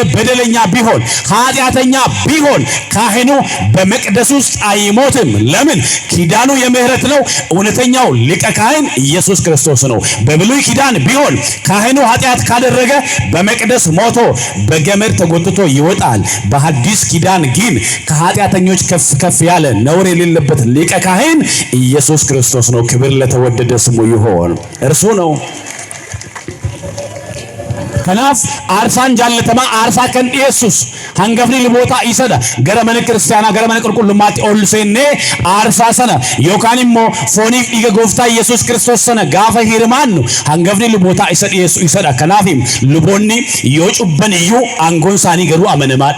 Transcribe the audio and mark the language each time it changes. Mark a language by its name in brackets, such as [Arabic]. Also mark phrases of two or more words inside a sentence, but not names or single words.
[Amharic] በደለኛ ቢሆን ኃጢአተኛ ቢሆን ካህኑ በመቅደስ ውስጥ አይሞትም ለምን ኪዳኑ የምህረት ነው እውነተኛው ሊቀ ካህን ኢየሱስ ክርስቶስ ነው በብሉይ ኪዳን ቢሆን ካህኑ ኃጢአት ካደረገ በመቅደስ ሞቶ በገመድ ተጎትቶ ይወጣል በሐዲስ ኪዳን ግን ከኃጢአተኞች ከፍ ያለ ነውር የሌለበት ሊቀ ካህን ኢየሱስ ክርስቶስ ነው ክብር ለተወደደ ስሙ ይሁን እርሱ ነው [Oromo] kanaaf aarsaan jaallatamaa aarsaa kan Yesuus hangafni luboota isada gara mana kiristaanaa gara mana qulqullummaatti ol seennee aarsaa sana yookaan immoo fooniif dhiiga gooftaa Yesuus Kiristoos sana gaafa hirmaannu hangafni luboota isa dhiyeessu isadha. Kanaaf luboonni yoo cubban iyyuu aangoon isaanii garuu amanamaadha.